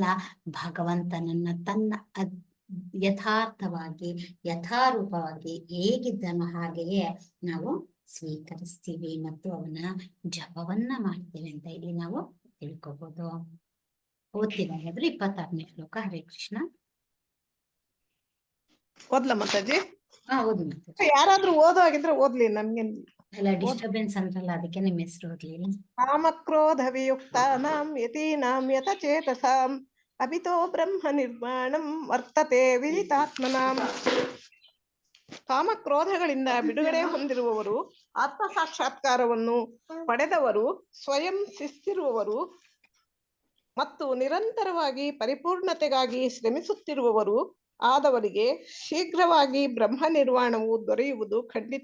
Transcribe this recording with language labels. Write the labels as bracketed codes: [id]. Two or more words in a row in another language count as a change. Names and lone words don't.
[kn] ಭಗವಂತನನ್ನ ತನ್ನ ಯಥಾರ್ಥವಾಗಿ, ಯಥಾರೂಪವಾಗಿ ಹೇಗಿದ್ದನೋ ಹಾಗೆಯೇ ನಾವು ಸ್ವೀಕರಿಸ್ತೀವಿ ಮತ್ತು ಅವನ ಜಪವನ್ನ ಮಾಡ್ತೀವಿ ಅಂತ ಇಲ್ಲಿ ನಾವು ತಿಳ್ಕೊಬಹುದು. ಓದ್ತಿರೋದಾದ್ರೆ 26ನೇ ಶ್ಲೋಕ. ಹರೇ ಕೃಷ್ಣ. ಓದ್ಲ ಮಾತಾಜಿ? ಓದಿ ಮಾತಾಜಿ. ಯಾರಾದ್ರೂ ಓದೋ ಆಗಿದ್ರೆ ಓದ್ಲಿ, ನಮ್ಗೇನ್ ಅಲ್ಲ, ಡಿಸ್ಟರ್ಬೆನ್ಸ್ ಅಂದ್ರಲ್ಲ, ಅದಕ್ಕೆ ನಿಮ್ಮ ಹೆಸರು ಓದ್ಲಿಲ್ಲ. [sa] ಕಾಮಕ್ರೋಧ ವಿಯುಕ್ತಾನಾಂ ಯತೀನಾಂ ಯತಚೇತಸಾಂ ಅಭಿತೋ ಬ್ರಹ್ಮ ನಿರ್ಮಾಣಂ ವರ್ತತೆ ವಿದಿತಾತ್ಮನಾಂ. [kn] ಕಾಮಕ್ರೋಧಗಳಿಂದ ಬಿಡುಗಡೆ ಹೊಂದಿರುವವರು, ಆತ್ಮ ಸಾಕ್ಷಾತ್ಕಾರವನ್ನು ಪಡೆದವರು, ಸ್ವಯಂ ಶಿಸ್ತಿರುವವರು ಮತ್ತು ನಿರಂತರವಾಗಿ ಪರಿಪೂರ್ಣತೆಗಾಗಿ ಶ್ರಮಿಸುತ್ತಿರುವವರು ಆದವರಿಗೆ ಶೀಘ್ರವಾಗಿ ಬ್ರಹ್ಮ ನಿರ್ವಾಣವು ದೊರೆಯುವುದು ಖಂಡಿತ.